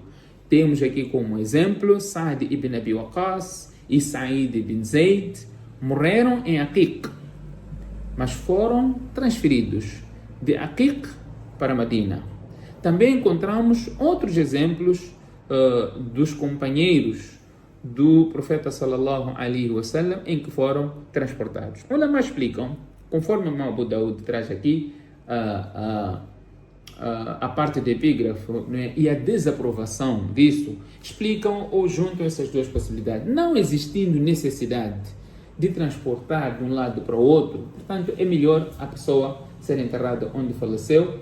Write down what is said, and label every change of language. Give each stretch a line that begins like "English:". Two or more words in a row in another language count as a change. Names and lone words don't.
Portuguese: Temos aqui como exemplo Sa'd ibn Abi Waqqas e Sa'id ibn Zayd, morreram em Aqiq, mas foram transferidos de Aqiq para Medina. Também encontramos outros exemplos dos companheiros do profeta
Arabic: صلى الله عليه وسلم
Portuguese: em que foram transportados. Os ulama explicam, conforme o Abu Daud traz aqui a parte do epígrafo, né, e a desaprovação disso, explicam ou juntam essas duas possibilidades. Não existindo necessidade de transportar de um lado para o outro, portanto, é melhor a pessoa ser enterrada onde faleceu.